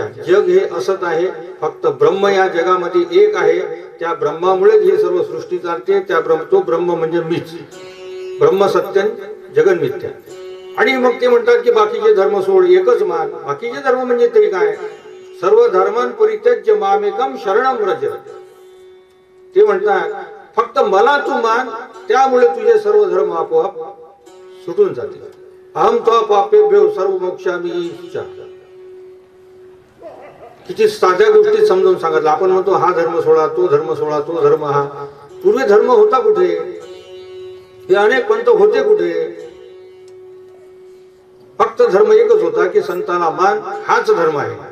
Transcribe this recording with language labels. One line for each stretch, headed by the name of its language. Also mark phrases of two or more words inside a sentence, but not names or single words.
Marathi: जग हे असत आहे, फक्त ब्रह्म या जगामध्ये एक आहे. त्या ब्रह्मामुळे हे सर्व सृष्टी चालते. तो ब्रह्म म्हणजे मीच.
Sanskrit: ब्रह्म सत्यम जगन मिथ्या.
Marathi: आणि मग ते म्हणतात की बाकीचे धर्म सोड, एकच मान. बाकीचे धर्म म्हणजे तरी काय?
Sanskrit: सर्व धर्मान परित्यज्य मामेकम शरणम व्रज.
Marathi: ते म्हणतात फक्त मला तू मान, त्यामुळे तुझे सर्व धर्म आपोआप सुटून जातील.
Sanskrit: अहम त्वा पापेभ्यो सर्व मोक्षामि इच्छा.
Marathi: किती साध्या गोष्टी समजून सांगितलं. आपण म्हणतो हा धर्म सोडा, तो धर्म सोडा, तो धर्म हा. पूर्वी धर्म होता कुठे? हे अनेक पंथ होते कुठे? फक्त धर्म एकच होता की संतांना मान, हाच धर्म आहे.